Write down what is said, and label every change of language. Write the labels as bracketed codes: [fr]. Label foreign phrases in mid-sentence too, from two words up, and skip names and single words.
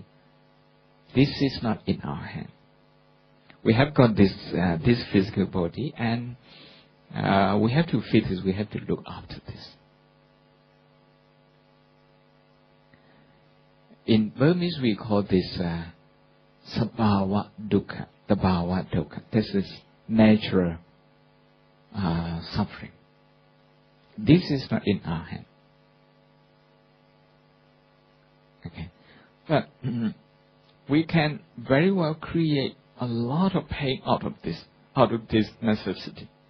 [en] This is not in our hand. We have got this physical body, and we have to feed this. We have to look after this. In Burmese, we call this [pi] sabhawa dukkha, tabhawa dukkha. [en] This is natural suffering. This is not in our hand. Okay, but we can very well create a lot of pain out of this necessity.